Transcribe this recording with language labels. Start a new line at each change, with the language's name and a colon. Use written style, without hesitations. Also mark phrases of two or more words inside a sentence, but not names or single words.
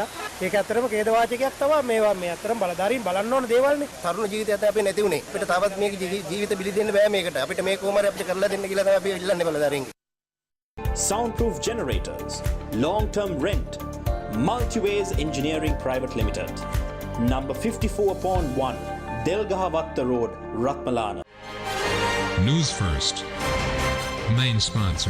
Sinhala: ඒක ඇත්තටම ඛේදවාචකයක් තමයි මේවා මේ ඇත්තටම බලධාරීන් බලන්න ඕන දේවල්නේ. තරුණ ජීවිතයත් අපි නැති උනේ. අපිට තවත් මේක ජීවිත බිලි දෙන්න බෑ මේකට. අපිට මේ කොහොම හරි අපිට කරලා දෙන්න කියලා තමයි අපි ඉල්ලන්නේ බලධාරීන්ගෙන්.
English: Soundproof generators, long-term rent, Multiways Engineering Private Limited, number 54/1, Delgahavatta Road, Ratmalana. Newsfirst, main sponsor.